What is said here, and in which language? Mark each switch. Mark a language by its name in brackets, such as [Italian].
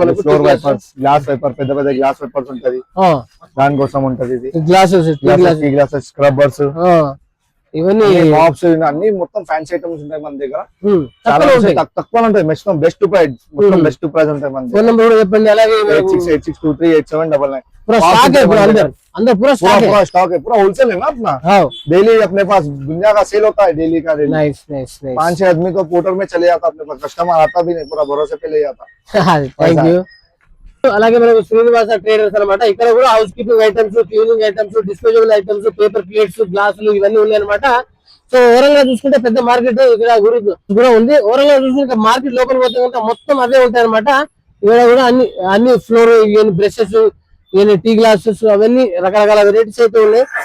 [Telugu] మనకు floor wipers, glass wiper, పెద్ద పెద్ద గ్లాస్ వైపర్స్ ఉంటది. దాని కోసం ఉంటది ఇది. గ్లాసెస్, టీ గ్లాసెస్, స్క్రబ్బర్స్, ఇవన్నీ మాప్స్ అన్ని మొత్తం ఫ్యాన్సీ ఐటమ్స్ ఉంటాయి మన దగ్గర. తక్కువ ఉంటాయి, మొత్తం బెస్ట్ ప్రైస్, మొత్తం బెస్ట్ ప్రైస్ ఉంటాయి మన దగ్గర. ఫోన్ నెంబర్ చెప్పండి. అలాగే 8686238799 [Hindi] पूरा स्टॉक है पूरा अंदर अंदर पूरा स्टॉक है पूरा होलसेल है ना अपना. डेली अपने पास दुनिया का सेल होता है, डेली का डेली. [English] Nice nice nice. [Hindi] 5-6 आदमी तो पोर्टर में चले जाता अपने पास, कस्टमर आता भी नहीं, पूरा भरोसे पे ले जाता. [English] Thank you. [Telugu] అలాగే మనకు శ్రీనివాస ట్రేడర్స్ అన్నమాట. ఇక్కడ కూడా house keeping items, cleaning items, disposable items, paper plates, గ్లాసులు ఇవన్నీ ఉన్నాయి అనమాట. సో ఓవరాల్ గా చూసుకుంటే పెద్ద మార్కెట్ ఇక్కడ కూడా ఉంది. ఓవరాల్ గా చూసుకుంటే మార్కెట్ లోపల పోతే కనుక మొత్తం అవే ఉంటాయి అనమాట. ఇక్కడ కూడా అన్ని ఫ్లోర్ బ్రషెస్, టీ గ్లాసెస్ అవన్నీ రకరకాల వెరైటీస్ అయితే ఉన్నాయి.